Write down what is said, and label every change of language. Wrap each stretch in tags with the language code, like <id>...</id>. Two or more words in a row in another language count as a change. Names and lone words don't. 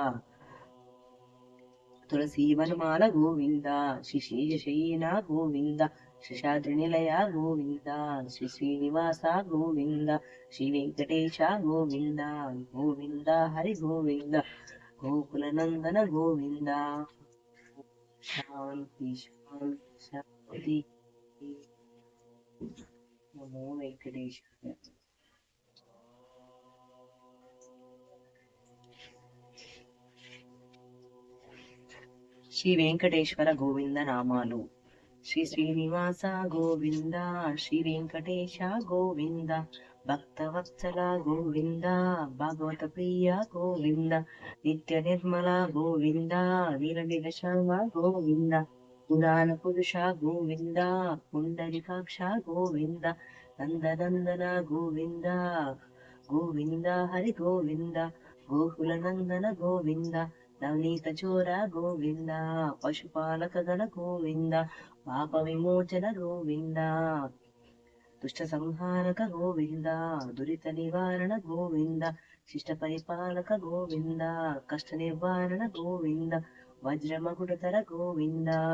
<sa>ತುಳಸಿ ವನಮಾಲ ಗೋವಿಂದ ಶ್ರೀಶೈಲ ಗೋವಿಂದ ಶೇಷಾದ್ರಿ ನಿಲಯ ಗೋವಿಂದ ಶ್ರೀ ಶ್ರೀನಿವಾಸ ಗೋವಿಂದ ಶ್ರೀ ವೆಂಕಟೇಶ ಗೋವಿಂದ ಗೋವಿಂದ ಹರಿ ಗೋವಿಂದ ಗೋಕುಲನಂದನ ಗೋವಿಂದ ಶಾಂತಿ ಶಾಂತಿ ಶಾಂತಿ ನಮೋ ವೆಂಕಟೇಶ್ವರ.</sa> <te>శ్రీ వెంకటేశ్వర గోవింద నామాలు.</te> <sa>శ్రీ శ్రీనివాస గోవింద శ్రీ వెంకటేశ గోవింద భక్తవత్సల గోవింద భాగవత ప్రియ గోవింద నిత్య నిర్మల గోవింద నీలనిల శ్యామ గోవింద పురాణ పురుష గోవింద పుండరికాక్ష గోవింద నందనందన గోవింద గోవింద హరి గోవింద గోకులనందన గోవింద ನವನೀತ ಚೋರ ಗೋವಿಂದ ಪಶುಪಾಲಕ ಗಣ ಗೋವಿಂದ ಪಾಪ ವಿಮೋಚನ ಗೋವಿಂದ ದುಷ್ಟ ಸಂಹಾರಕ ಗೋವಿಂದ ದುರಿತ ನಿವಾರಣ ಗೋವಿಂದ ಶಿಷ್ಟ ಪರಿಪಾಲಕ ಗೋವಿಂದ ಕಷ್ಟ ನಿವಾರಣ ಗೋವಿಂದ ವಜ್ರ ಮಗುಡತರ ಗೋವಿಂದ</sa>